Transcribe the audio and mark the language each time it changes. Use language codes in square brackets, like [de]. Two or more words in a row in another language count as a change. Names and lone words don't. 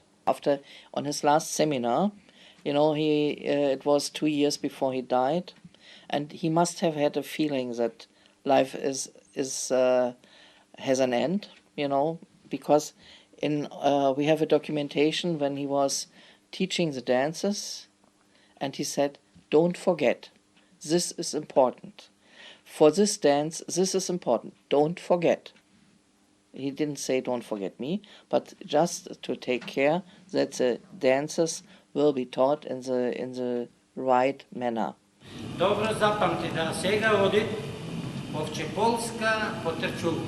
[en] After, on his last seminar, you know, it was 2 years before he died, and he must have had a feeling that life has an end, you know, because we have a documentation when he was teaching the dances, and he said, "Don't forget, this is important. For this dance, this is important. Don't forget." He didn't say, "Don't forget me," but just to take care that the dances will be taught in the right manner. [mk] Добро запамти да сега оди овчеполска потрчулка.